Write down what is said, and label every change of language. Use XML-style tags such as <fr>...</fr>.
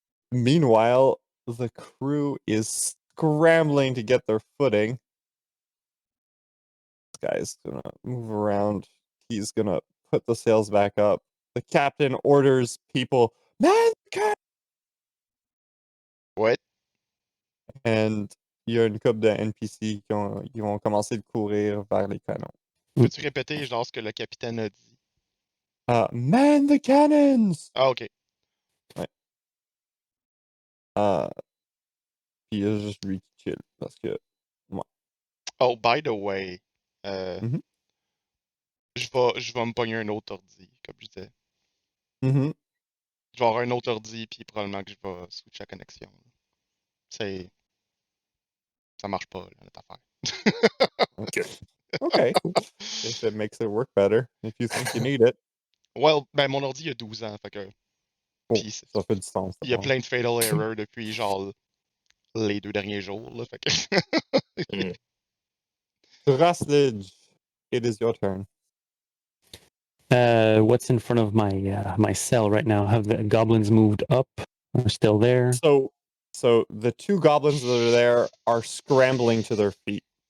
<en>Meanwhile, the crew is scrambling to get their footing. This guy's gonna move around. He's gonna put the sails back up. The captain orders people, man, What? and</en> <fr>il y a une couple de NPC qui vont commencer de courir vers les canons. Peux-tu répéter genre ce que le capitaine a dit?</fr> <en>Man the cannons!</en> <fr>Ah, ok. Ouais. Puis il y a juste lui qui chill parce que. Ouais.</fr> <en>Oh, by the way, Mhm.</en> <fr>je vais me pogner un autre ordi, comme je disais. Mhm. Je vais avoir un autre ordi, puis probablement que je vais switcher la connexion. Ça marche pas, là, notre affaire.</fr> <en>Good. Okay. If it makes it work better, if you think you need it.</en> <fr>Well, ben mon ordi il a 12 ans, fait que.</fr> <en>Oh,</en> <fr>Puis ça fait du sens. il y a plein de fatal errors depuis genre les 2 derniers jours. Là, fait que...</fr> <en>Turaslij, it is your turn. What's in front of my cell right now? Have the goblins moved up? Are still there? So the 2 goblins that are there are scrambling to their feet.</en>